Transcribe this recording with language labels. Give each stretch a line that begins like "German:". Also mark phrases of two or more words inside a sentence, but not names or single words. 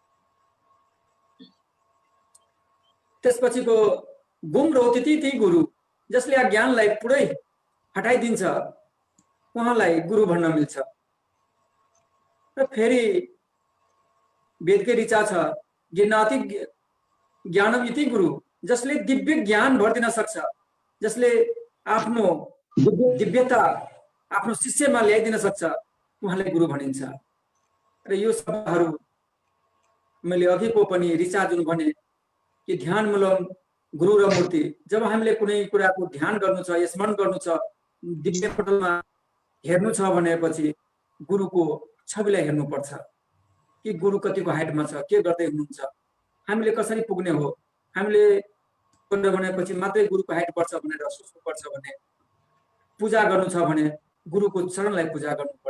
Nepali: त्यसपछिको गुम र अतिथि ती गुरु, जसले अज्ञानलाई पुरै हटाइदिन्छ, उहाँलाई गुरु भन्न मिल्छ। र फेरि वेदकै ऋचा छ,
Sanskrit: ज्ञानाति ज्ञानम इति गुरु,
Nepali: जसले दिव्य ज्ञान भर्दिन सक्छ, जसले आफ्नो दिव्यता आफ्नो शिष्यमा ल्याइदिन सक्छ, उहाँलाई गुरु भनिन्छ। र यो शब्दहरू मैले अघिको पनि ऋचा जुन भने कि
Sanskrit: ध्यान मूलम गुरु र मूर्ति,
Nepali: जब हामीले कुनै कुराको ध्यान गर्नु छ, स्मरण गर्नु छ, दिव्य पटलमा हेर्नु छ भनेपछि गुरुको छविलाई हेर्नुपर्छ कि गुरु कतिको हाइटमा छ, के गर्दै हुनुहुन्छ, हामीले कसरी पुग्ने हो, हामीले भनेपछि मात्रै गुरुको हाइट बढ्छ भनेर सोच्नुपर्छ भने, पूजा गर्नु छ भने गुरुको चरणलाई पूजा गर्नुपर्छ।